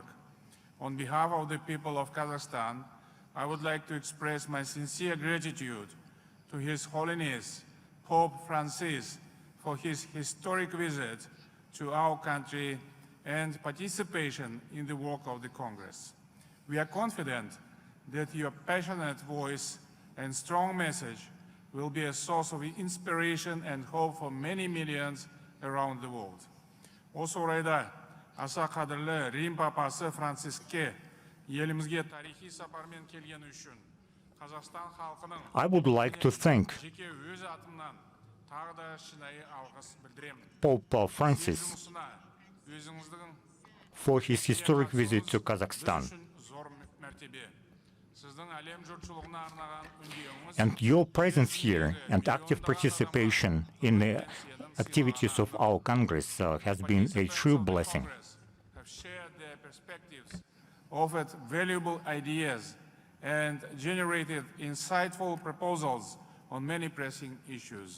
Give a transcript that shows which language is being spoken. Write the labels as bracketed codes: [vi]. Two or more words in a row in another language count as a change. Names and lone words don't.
[en] On behalf of the people of Kazakhstan, I would like to express my sincere gratitude to His Holiness Pope Francis for his historic visit to our country and participation in the work of the Congress. We are confident that your passionate voice and strong message will be a source of inspiration and hope for many millions around the world. [kk] Осы орайда аса қадірлі Рим папасы Франциске елімізге тарихи сапармен келгені үшін Қазақстан халқының [en] I would like to thank [kk] жеке өз атымнан тағы да шынайы алғыс білдіремін. Pope Francis Өзіңіздің [en] for his historic visit to Kazakhstan. [kk] зор мәртебе. Сіздің әлем жұртшылығына арнаған үндеуіңіз [en] And your presence here and active participation in the activities of our Congress has been a true blessing. have shared their perspectives, offered valuable ideas, and generated insightful proposals on many pressing issues.